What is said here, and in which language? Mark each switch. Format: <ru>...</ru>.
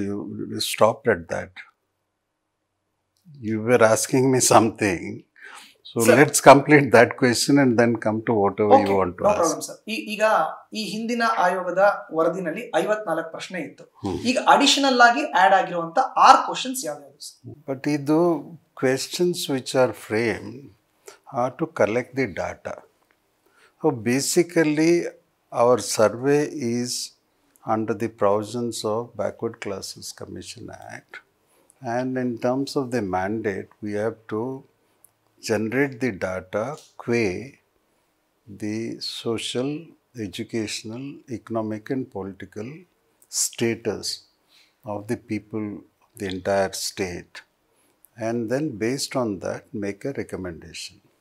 <en>You stopped at that. You were asking me something. So sir, let's complete that question and then come to whatever you want to ask. No problem, sir.</en> <kn>ಈಗ ಈ ಹಿಂದಿನ ಆಯೋಗದ ವರದಿನಲ್ಲಿ 54 ಪ್ರಶ್ನೆ ಇತ್ತು. ಈಗ additional ಆಗಿ add ಆಗಿರುವಂತ 6 questions ಯಾವ್ಯಾವುದು ಸರ್?</kn> <en>But ಇದು questions which are framed are to collect the data. So basically our survey is under the provisions of Backward Classes Commission Act, and in terms of the mandate we have to generate the data qua the social, educational, economic and political status of the people of the entire state, and then based on that make a recommendation.</en>